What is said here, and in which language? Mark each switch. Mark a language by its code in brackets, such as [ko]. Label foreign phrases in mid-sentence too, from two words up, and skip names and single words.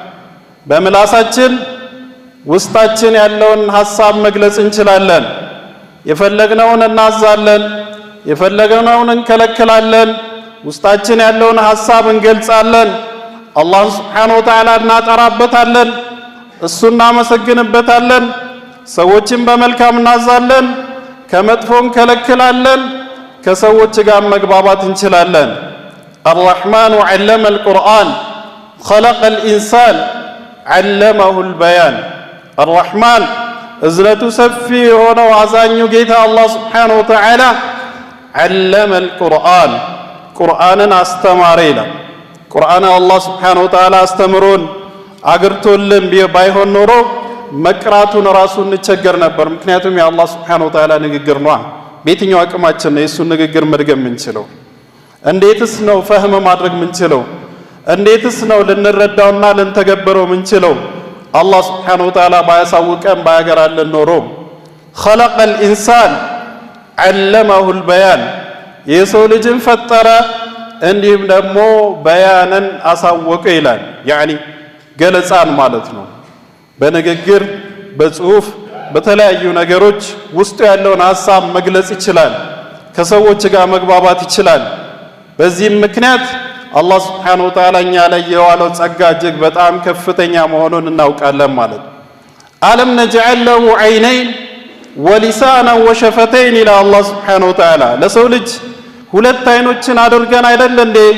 [am] በምላሳችን ውስጣችን ያለውን ሐሳብ መግለጽ እንችላለን። የፈለግነውን እናዛለን፣ የፈለግነውን እንከለክላለን። ውስጣችን ያለውን ሐሳብ እንገልጻለን። አላህ [ar] سبحانه وتعالى [am] እናጠራበታለን፣ እሱን እናመሰግንበታለን። ሰዎችን በመልካም እናዛለን፣ ከመጥፎ እንከለክላለን። ከሰዎች ጋር መግባባት እንችላለን። [ar] الرحمن علم القرآن خلق الإنسان علمه البيان الرحمن [am] እዝነቱ ሰፊ የሆነው አዛኙ ጌታ አላህ [ar] سبحانه وتعالى علم القرآن [am] ቁርአንን አስተማረ ይላል። ቁርአን አላህ [ar] سبحانه وتعالى [am] አስተምሮን አግርቶልን ባይሆን ኖሮ መቅራቱን ራሱ እንቸገር ነበር። ምክንያቱም የአላህ [ar] سبحانه وتعالى [am] ንግግር ነው። በየትኛው አቅማችን ነው የሱን ንግግር መድገም የምንችለው? እንዴትስ ነው ፈህም ማድረግ የምንችለው? እንዴትስ ነው ልንረዳውና ልንተገበረው የምንችለው? አላህ [ar] سبحانه وتعالى [am] ባያሳውቀን ባያገራልን ኖሮ [ar] خلق الانسان علمه البيان [am] የሰው ልጅን ፈጠረ እንዲሁም ደግሞ በያንን አሳወቀ ይላል። ያኒ ገለጻን ማለት ነው። በንግግር በጽሁፍ በተለያዩ ነገሮች ውስጡ ያለውን ሐሳብ መግለጽ ይችላል። ከሰዎች ጋር መግባባት ይችላል። በዚህም ምክንያት አላህ [ar] سبحانه وتعالى [am] እኛ ላይ የዋለው ጸጋ እጅግ በጣም ከፍተኛ መሆኑን እናውቃለን ማለት ነው። [ar] ألم نجعل له عينين ولسانا وشفتين [am] ኢላ አላህ [ar] سبحانه وتعالى [am] ለሰው ልጅ ሁለት አይኖችን አድርገን አይደል እንዴ